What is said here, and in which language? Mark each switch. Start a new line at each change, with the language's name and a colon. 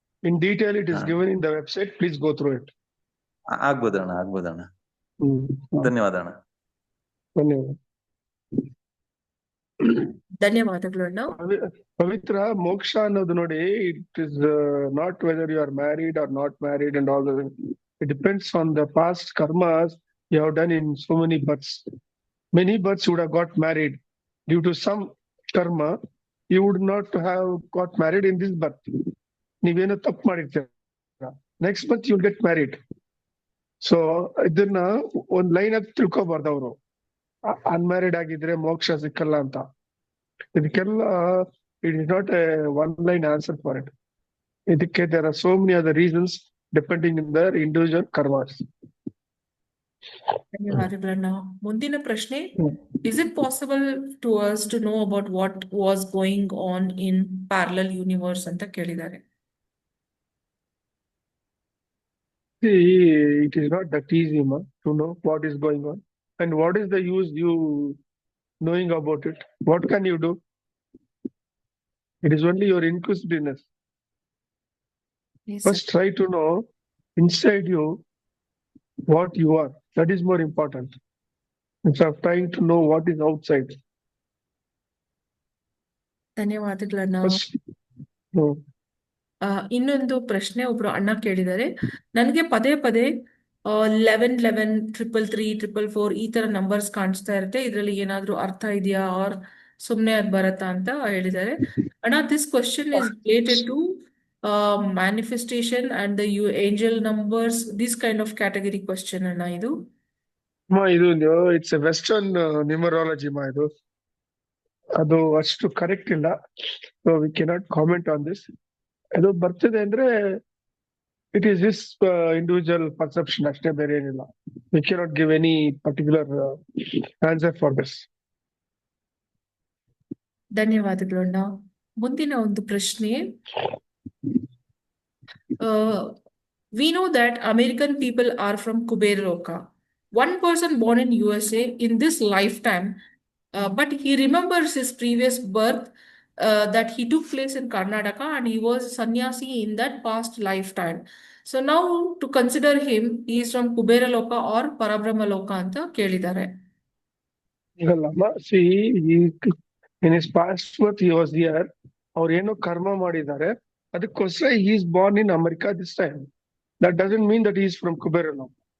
English: In detail it is given in the website, please go through it.
Kannada: ಆಗ್ಬೋದಣ್ಣ. ಧನ್ಯವಾದ ಅಣ್ಣ. ಧನ್ಯವಾದ. ಧನ್ಯವಾದಗಳು ಅಣ್ಣ. ಪವಿತ್ರ ಮೋಕ್ಷ ಅನ್ನೋದು ನೋಡಿ,
English: It is not whether you are married or not married and all. It depends on the past karmas you have done in so many births. Many births would have got married. Due to some karma, you would not have got married in this birth.
Kannada: ನೀವೇನೋ ತಪ್ಪು ಮಾಡಿರ್ತೀರ,
English: Next month you will get married.
Kannada: So ಇದನ್ನ ಒಂದ್ line ಆಗಿ ತಿಳ್ಕೊಬಾರ್ದು ಅವರು. Unmarried ಆಗಿದ್ರೆ ಮೋಕ್ಷ ಸಿಕ್ಕಲ್ಲ ಅಂತ. ಇದಕ್ಕೆಲ್ಲ
English: It is not a one line answer for it.
Kannada: ಇದಕ್ಕೆ
English: There are so many other reasons depending in their individual karmas.
Kannada: ಧನ್ಯವಾದಗಳಣ್ಣ. ಮುಂದಿನ ಪ್ರಶ್ನೆ,
English: is it possible to us to know about what was going on in parallel universe
Kannada: ಅಂತ ಕೇಳಿದ್ದಾರೆ.
English: It is not that easy, ma, to know what is going on. And what is the use you knowing about it? What can you do? It is only your inquisitiveness. Yes, First try to know inside you what you are. That is more important. Instead of trying to know what is outside.
Kannada: ಧನ್ಯವಾದಗಳಣ್ಣ.
English: First, no.
Kannada: ಇನ್ನೊಂದು ಪ್ರಶ್ನೆ ಒಬ್ರು ಅಣ್ಣ ಕೇಳಿದ್ದಾರೆ. ನನಗೆ ಪದೇ ಪದೇ 11 11 333 444 ಈ ತರ ನಂಬರ್ಸ್ ಕಾಣಿಸ್ತಾ ಇರುತ್ತೆ, ಇದ್ರಲ್ಲಿ ಏನಾದ್ರೂ ಅರ್ಥ ಇದೆಯಾ ಆರ್ ಸುಮ್ನೆ ಅದ್ ಬರತ್ತಾ ಅಂತ ಹೇಳಿದ್ದಾರೆ.
English: ಅಣ್ಣ, this question is related to manifestation and the angel numbers, this kind of category question ಅಣ್ಣ ಇದು.
Kannada: Ma, ಇದು
English: it's a western numerology
Kannada: ಮಾ. ಇದು ಅದು ಅಷ್ಟು ಕರೆಕ್ಟ್ ಇಲ್ಲ.
English: So we cannot comment on this.
Kannada: ಅದು ಬರ್ತಿದೆ ಅಂದ್ರೆ
English: it is this individual perception
Kannada: ಅಷ್ಟೇ, ಬೇರೆ ಏನಿಲ್ಲ.
English: We cannot give any particular answer for this.
Kannada: ಧನ್ಯವಾದಗಳು ಅಣ್ಣ. ಮುಂದಿನ ಒಂದು ಪ್ರಶ್ನೆ,
English: we know that American people are from Kuber Loka. One person born in USA in this lifetime, but he remembers his previous birth that he took place in Karnataka and he was sannyasi in that past lifetime. So now to consider him, he is from Kubera Loka or Parabrahma Loka
Kannada: ಅಂತ ಕೇಳಿದ್ದಾರೆ. ಈಗಲ್ಲಮ್ಮ,
English: See in his past birth he was here.
Kannada: ಅವ್ರು ಏನೋ ಕರ್ಮ ಮಾಡಿದ್ದಾರೆ, ಅದಕ್ಕೋಸ್ಕರ
English: he is born in America this time. That doesn't mean that he is from Kubera Loka.